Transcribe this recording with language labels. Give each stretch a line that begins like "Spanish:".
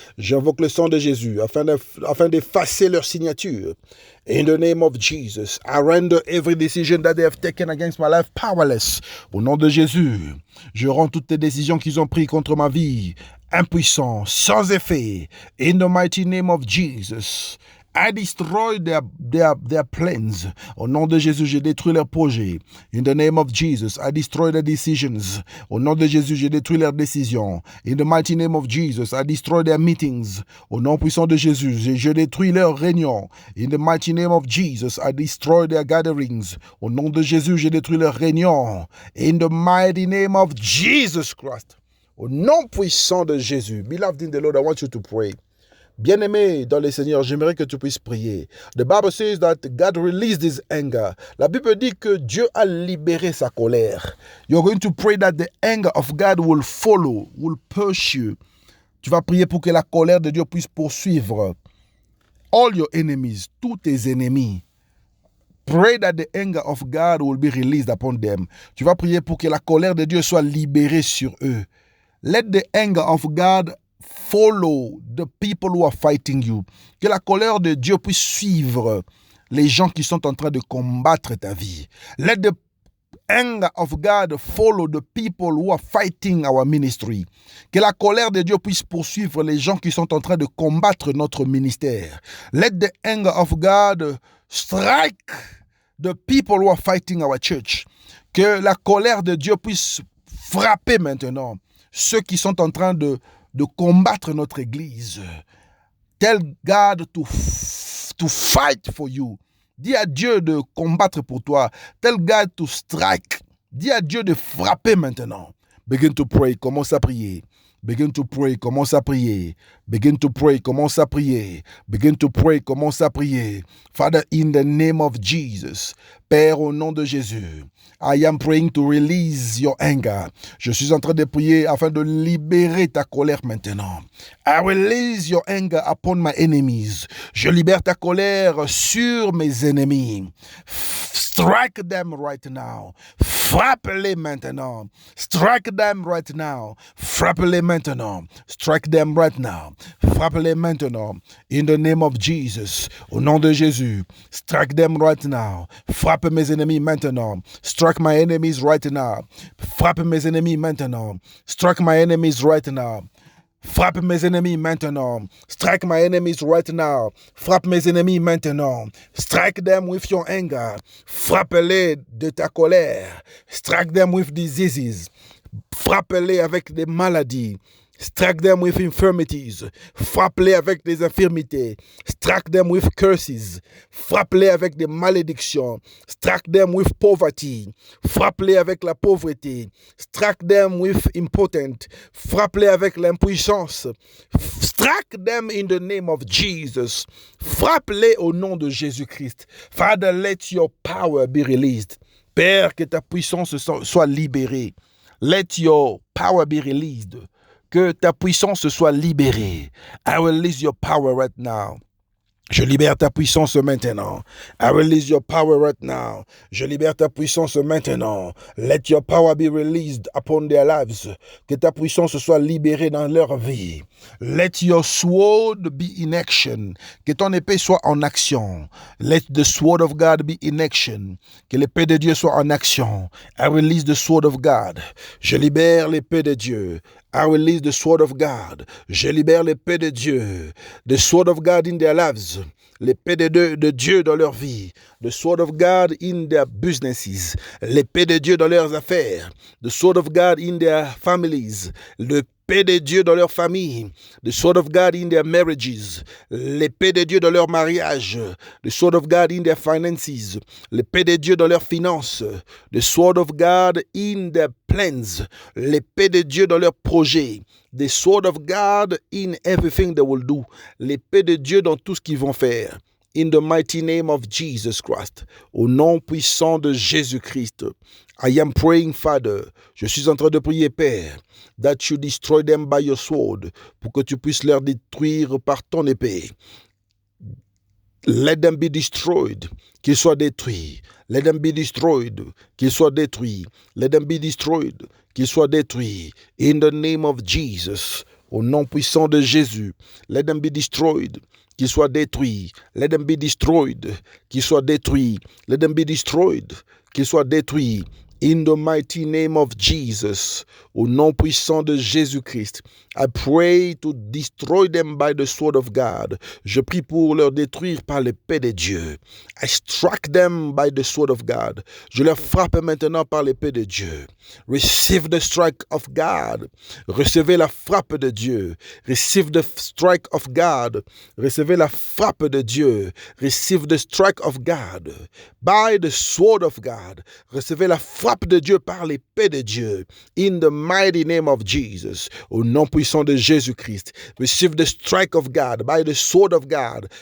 French: J'invoque le sang de Jésus afin d'effacer leur signature.
English: In the name of Jesus, I render every decision that they have taken against my life powerless.
French: Au nom de Jésus, je rends toutes les décisions qu'ils ont prises contre ma vie impuissants, sans effet.
English: In the mighty name of Jesus, I destroy their plans.
French: Au nom de Jésus, je détruis leurs projets.
English: In the name of Jesus, I destroy their decisions.
French: Au nom de Jésus, je détruis leurs décisions.
English: In the mighty name of Jesus, I destroy their meetings.
French: Au nom puissant de Jésus, je détruis leurs réunions.
English: In the mighty name of Jesus, I destroy their gatherings.
French: Au nom de Jésus, je détruis leurs réunions.
English: In the mighty name of Jesus Christ.
French: Au nom puissant de Jésus.
English: Beloved in the Lord, I want you to pray.
French: Bien-aimé dans le Seigneur, j'aimerais que tu puisses prier.
English: The Bible says that God released his anger.
French: La Bible dit que Dieu a libéré sa colère.
English: You're going to pray that the anger of God will follow, will pursue.
French: Tu vas prier pour que la colère de Dieu puisse poursuivre
English: all your enemies,
French: tous tes ennemis.
English: Pray that the anger of God will be released upon them.
French: Tu vas prier pour que la colère de Dieu soit libérée sur eux.
English: Let the anger of God follow the people who are fighting you.
French: Que la colère de Dieu puisse suivre les gens qui sont en train de combattre ta vie.
English: Let the anger of God follow the people who are fighting our ministry.
French: Que la colère de Dieu puisse poursuivre les gens qui sont en train de combattre notre ministère.
English: Let the anger of God strike the people who are fighting our church.
French: Que la colère de Dieu puisse frapper maintenant ceux qui sont en train de combattre notre église.
English: Tell God to fight for you.
French: Dis à Dieu de combattre pour toi.
English: Tell God to strike.
French: Dis à Dieu de frapper maintenant.
English: Begin to pray.
French: Commence à prier.
English: Begin to pray. Commence à prier. Begin to pray. Commence à prier. Begin to pray.
French: Commence à prier.
English: Father, in the name of Jesus.
French: Père, au nom de Jésus.
English: I am praying to release your anger.
French: Je suis en train de prier afin de libérer ta colère maintenant.
English: I release your anger upon my enemies.
French: Je libère ta colère sur mes ennemis.
English: Strike them right now.
French: Frappe-les maintenant.
English: Strike them right now.
French: Frappe-les maintenant.
English: Strike them right now.
French: Frappe-les maintenant.
English: In the name of Jesus.
French: Au nom de Jésus.
English: Strike them right now.
French: Frappe mes ennemis maintenant.
English: Strike my enemies right now.
French: Frappe mes ennemis maintenant.
English: Strike my enemies right now.
French: Frappe mes ennemis maintenant.
English: Strike my enemies right now.
French: Frappe mes ennemis maintenant.
English: Strike them with your anger.
French: Frappe-les de ta colère.
English: Strike them with diseases.
French: Frappe-les avec des maladies.
English: Strike them with infirmities.
French: Frappe-les avec des infirmités.
English: Strike them with curses.
French: Frappe-les avec des malédictions.
English: Strike them with poverty.
French: Frappe-les avec la pauvreté.
English: Strike them with impotent.
French: Frappe-les avec l'impuissance.
English: Strike them in the name of Jesus.
French: Frappe-les au nom de Jésus-Christ.
English: Father, let your power be released.
French: Père, que ta puissance soit libérée.
English: Let your power be released.
French: Que ta puissance soit libérée.
English: I release your power right now.
French: Je libère ta puissance maintenant.
English: I release your power right now.
French: Je libère ta puissance maintenant.
English: Let your power be released upon their lives.
French: Que ta puissance soit libérée dans leur vie.
English: Let your sword be in action.
French: Que ton épée soit en action.
English: Let the sword of God be in action.
French: Que l'épée de Dieu soit en action.
English: I release the sword of God.
French: Je libère l'épée de Dieu.
English: I release the sword of God.
French: Je libère l'épée de Dieu.
English: The sword of God in their lives.
French: L'épée de Dieu dans leur vie.
English: The sword of God in their businesses.
French: L'épée de Dieu dans leurs affaires.
English: The sword of God in their families.
French: L'épée de Dieu dans leur famille.
English: The sword of God in their marriages.
French: L'épée de Dieu dans leur mariage.
English: The sword of God in their finances.
French: L'épée de Dieu dans leurs finances.
English: The sword of God in their plans.
French: L'épée de Dieu dans leurs projets.
English: The sword of God in everything they will do.
French: L'épée de Dieu dans tout ce qu'ils vont faire.
English: In the mighty name of Jesus Christ.
French: Au nom puissant de Jésus-Christ.
English: I am praying, Father.
French: Je suis en train de prier, Père,
English: that you destroy them by your sword.
French: Pour que tu puisses leur détruire par ton épée.
English: Let them be destroyed.
French: Qu'ils soient détruits.
English: Let them be destroyed. Qu'ils soient détruits. Let them be destroyed.
French: Qu'ils soient détruits.
English: In the name of Jesus.
French: Au nom puissant de Jésus.
English: Let them be destroyed.
French: Qu'ils soient détruits.
English: Let them be destroyed. Qu'ils soient détruits. Let them be destroyed.
French: Qu'ils soient détruits.
English: In the mighty name of Jesus,
French: au nom puissant de Jésus-Christ,
English: I pray to destroy them by the sword of God.
French: Je prie pour leur détruire par l'épée de Dieu.
English: I strike them by the sword of God.
French: Je leur frappe maintenant par l'épée de Dieu.
English: Receive the strike of God.
French: Recevez la frappe de Dieu.
English: Receive the strike of God.
French: Recevez la frappe de Dieu.
English: Receive the strike of God. By the sword of God.
French: Recevez la frappe de Dieu par l'épée de Dieu.
English: In the mighty name of Jesus.
French: Au nom puissant de Jésus-Christ.
English: Receive the strike of God by the sword of God.